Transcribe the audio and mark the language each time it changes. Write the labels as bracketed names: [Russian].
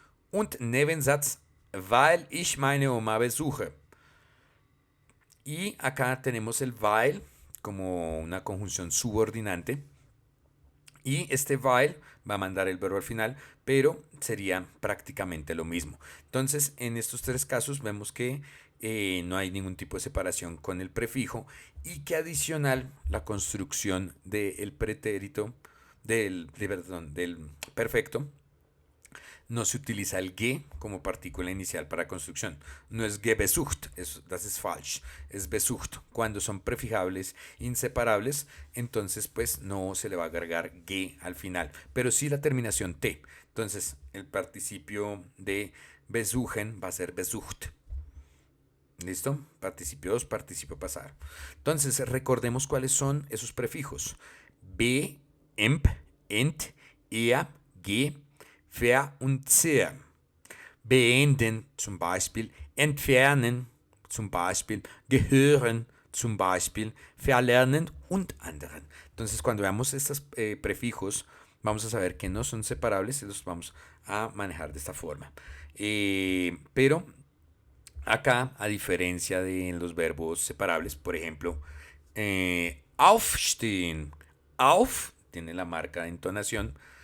[German] Und Nebensatz, weil ich meine Oma besuche. [Spanish] Y acá tenemos el weil como una conjunción subordinante. Y este weil va a mandar el verbo al final, pero sería prácticamente lo mismo. Entonces, en estos tres casos vemos que no hay ningún tipo de separación con el prefijo y que adicional la construcción del pretérito, del perfecto, no se utiliza el ge como partícula inicial para construcción. No es [German] gebesucht, das ist falsch. [Spanish] Es besucht. Cuando son prefijables inseparables, entonces pues no se le va a agregar ge al final, pero sí la terminación t. Entonces el participio de besuchen va a ser besucht. ¿Listo? Participio 2, participio pasado. Entonces recordemos cuáles son esos prefijos. [German] Be, emp, ent, er, ge, ver und sehr. Beenden zum Beispiel, entfernen zum Beispiel, gehören zum Beispiel, verlernen und anderen. [Spanish] Entonces cuando veamos estos prefijos vamos a saber que no son separables y los vamos a manejar de esta forma. Pero acá, a diferencia de los verbos separables, por ejemplo, aufstehen, auf tiene la marca de entonación.